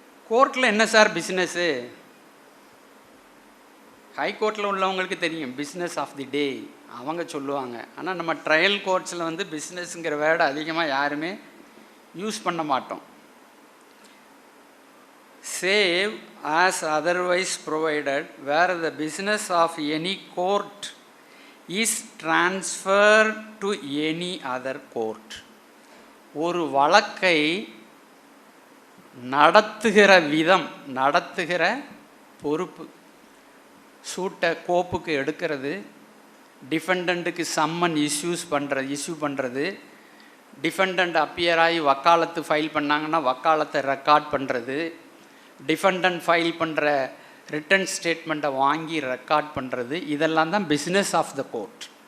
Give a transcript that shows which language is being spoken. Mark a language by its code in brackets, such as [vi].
[ta] கோர்ட்டில் என்ன sir business? ஹைகோர்ட்டில் உள்ளவங்களுக்கு தெரியும், [en] business of the day [ta] அவங்க சொல்லுவாங்க. ஆனால் நம்ம ட்ரையல் கோர்ட்ஸில் பிஸ்னஸ்ங்கிற வேர்டை அதிகமாக யாருமே யூஸ் பண்ண மாட்டோம். [en] Save as otherwise provided where the business of any court is transferred to any other court. [ta] ஒரு வழக்கை நடத்துகிற விதம், நடத்துகிற பொறுப்பு, சூட்டை கோப்புக்கு எடுக்கிறது, டிஃபெண்டண்ட்டுக்கு சம்மன் இஷ்யூ பண்ணுறது, டிஃபெண்டண்ட் அப்பியர் ஆகி வக்காலத்து ஃபைல் பண்ணாங்கன்னா வக்காலத்தை ரெக்கார்ட் பண்ணுறது, டிஃபெண்டன்ட் ஃபைல் பண்ணுற ரிட்டன் ஸ்டேட்மெண்ட்டை வாங்கி ரெக்கார்ட் பண்ணுறது, இதெல்லாம் தான் [en] Business of the court.